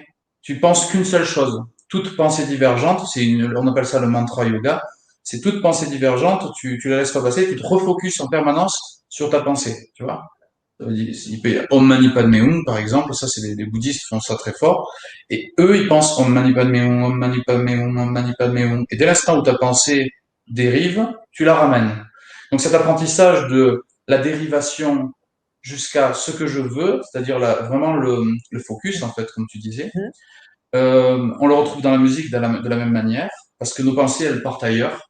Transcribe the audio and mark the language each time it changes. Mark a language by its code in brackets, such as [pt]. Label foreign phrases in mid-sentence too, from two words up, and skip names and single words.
[fr] Tu penses qu'une seule chose. Toute pensée divergente, on appelle ça le mantra yoga. C'est toute pensée divergente, tu la laisses pas passer, tu te refocuses en permanence sur ta pensée, tu vois. Il peut y avoir [sa] ॐ मणि पद्मे हूँ, [fr] par exemple, ça c'est les bouddhistes qui font ça très fort. Et eux, ils pensent [sa] ॐ मणि पद्मे हूँ, ॐ मणि पद्मे हूँ, ॐ मणि पद्मे हूँ. [fr] Et dès l'instant où ta pensée dérive, tu la ramènes. Donc cet apprentissage de la dérivation jusqu'à ce que je veux, c'est-à-dire vraiment le focus, en fait, comme tu disais, Mhm. on le retrouve dans la musique de la même manière, parce que nos pensées, elles partent ailleurs.